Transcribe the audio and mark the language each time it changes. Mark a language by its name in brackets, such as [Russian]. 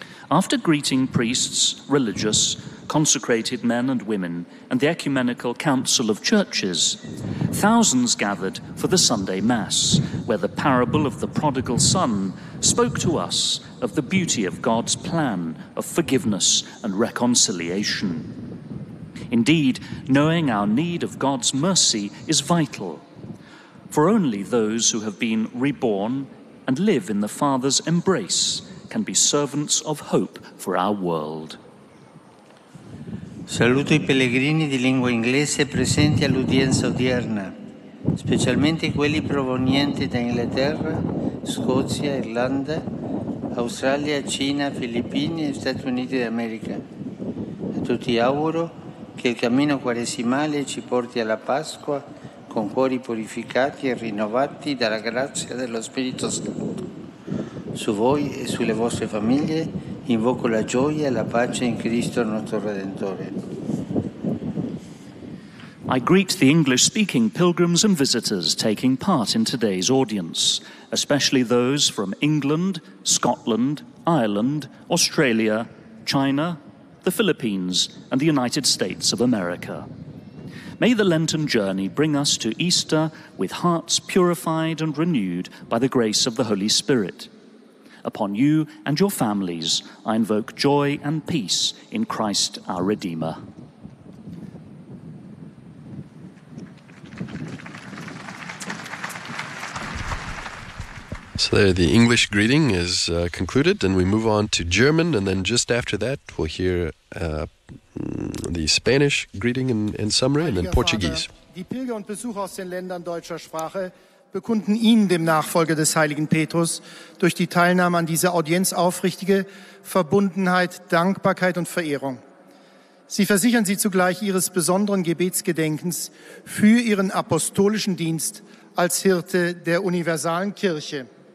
[English] After greeting priests, religious, consecrated men and women, and the Ecumenical Council of Churches, thousands gathered for the Sunday Mass, where the parable of the prodigal son spoke to us of the beauty of God's plan of forgiveness and reconciliation. Indeed, knowing our need of God's mercy is vital, for only those who have been reborn and live in the Father's embrace can be servants of hope for our world. [Italian] Saluto I pellegrini di lingua inglese presenti all'udienza odierna, specialmente quelli provenienti da Inghilterra, Scozia, Irlanda, Australia, Cina, Filippine e Stati Uniti d'America. A tutti auguro che il cammino quaresimale ci porti alla Pasqua con cuori purificati e rinnovati dalla grazia dello Spirito Santo. Su voi e sulle vostre famiglie invoco la gioia e la pace in Cristo nostro Redentore. [English] I greet the English-speaking pilgrims and visitors taking part in today's audience, especially those from England, Scotland, Ireland, Australia, China, the Philippines, and the United States of America. May the Lenten journey bring us to Easter with hearts purified and renewed by the grace of the Holy Spirit. Upon you and your families, I invoke joy and peace in Christ our Redeemer. So there, the English greeting is concluded, and we move on to German, and then just after that we'll hear the Spanish greeting in summary, and then Portuguese. [German] Vater, die Pilger und Besucher aus den Ländern deutscher Sprache bekunden Ihnen, dem Nachfolger des heiligen Petrus, durch die Teilnahme an dieser Audienz aufrichtige Verbundenheit, Dankbarkeit und Verehrung. Sie versichern Sie zugleich Ihres besonderen Gebetsgedenkens für Ihren apostolischen Dienst als Hirte der universalen Kirche.